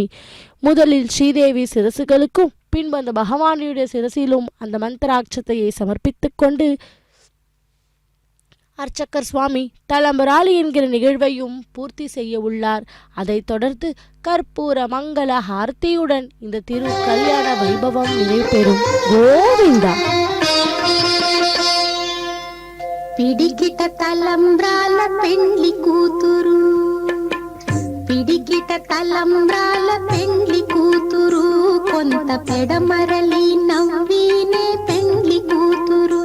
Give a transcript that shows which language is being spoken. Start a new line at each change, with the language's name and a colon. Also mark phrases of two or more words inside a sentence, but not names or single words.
Tamil: முதலில் ஸ்ரீதேவி சிரசுகளுக்கும் பின்பு அந்த பகவானுடைய சிரசிலும் அந்த மந்திராட்சத்தையை சமர்ப்பித்து கொண்டு அர்ச்சகர் சுவாமி தலம்பராளி என்கிற நிகழ்வையும் பூர்த்தி செய்ய உள்ளார். அதைத் தொடர்ந்து கற்பூர மங்கள ஹாரதியுடன் இந்த திரு கல்யாண வைபவம் நிறைவேறும். கோவிந்தா.
Telugu: పిడికిట తలంబ్రాల పెండ్లి కూతురు, పిడికిట తలంబ్రాల పెండ్లి కూతురు, కొంత పెడమరలి నవ్వినే పెండ్లి కూతురు.